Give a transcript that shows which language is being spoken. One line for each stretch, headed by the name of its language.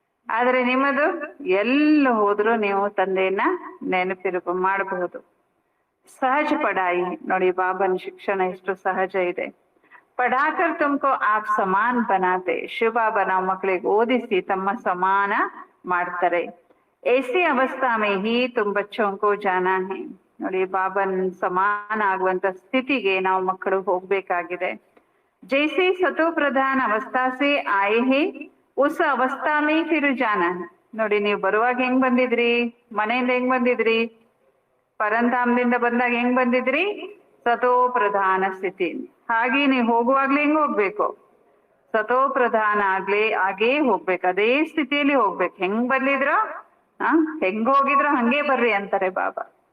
Kannada: ಆದ್ರೆ ನಿಮ್ಮದು ಎಲ್ಲ ಹೋದ್ರು ನೀವು ತಂದೆಯನ್ನ ಮಾಡಬಹುದು. ಸಹಜ ಪಡಾಯಿ ನೋಡಿ, ಬಾಬನ ಶಿಕ್ಷಣ ಎಷ್ಟು ಸಹಜ ಇದೆ.
Hindi: ಪಡಾಕರ್ ತುಮಕೋ ಆಪ್ ಸಮಾನ್ ಬನಾತೆ.
Kannada: ಶಿವ ಬಾಬಾ ನಾವು ಮಕ್ಕಳಿಗೆ ಓದಿಸಿ ತಮ್ಮ ಸಮಾನ ಮಾಡ್ತಾರೆ.
Hindi: ऐसी अवस्था में ही तुम बच्चों को जाना है.
Kannada: ನೋಡಿ, ಬಾಬನ್ ಸಮಾನ ಆಗುವಂತ ಸ್ಥಿತಿಗೆ ನಾವು ಮಕ್ಕಳು ಹೋಗ್ಬೇಕಾಗಿದೆ.
Hindi: जैसे सतो प्रधान अवस्था से आए हैं उस अवस्था में फिर जाना है.
Kannada: ನೋಡಿ, ನೀವು ಬರುವಾಗ ಹೆಂಗ್ ಬಂದಿದ್ರಿ, ಮನೆಯಿಂದ ಹೆಂಗ್ ಬಂದಿದ್ರಿ, ಪರಂಧಾಮದಿಂದ ಬಂದಾಗ ಹೆಂಗ್ ಬಂದಿದ್ರಿ, ಸತೋ ಪ್ರಧಾನ ಸ್ಥಿತಿ. ಹಾಗೆ ನೀವು ಹೋಗುವಾಗ್ಲೇ ಹೆಂಗ್ ಹೋಗ್ಬೇಕು, ಸತೋ ಪ್ರಧಾನ ಆಗೇ ಹೋಗ್ಬೇಕು, ಅದೇ ಸ್ಥಿತಿಯಲ್ಲಿ ಹೋಗ್ಬೇಕು. ಹೆಂಗ್ ಬಂದಿದ್ರೋ ಹೆಂಗ್ ಹೋಗಿದ್ರು ಹಂಗೆ ಬರ್ರಿ ಅಂತಾರೆ ಬಾಬಾ.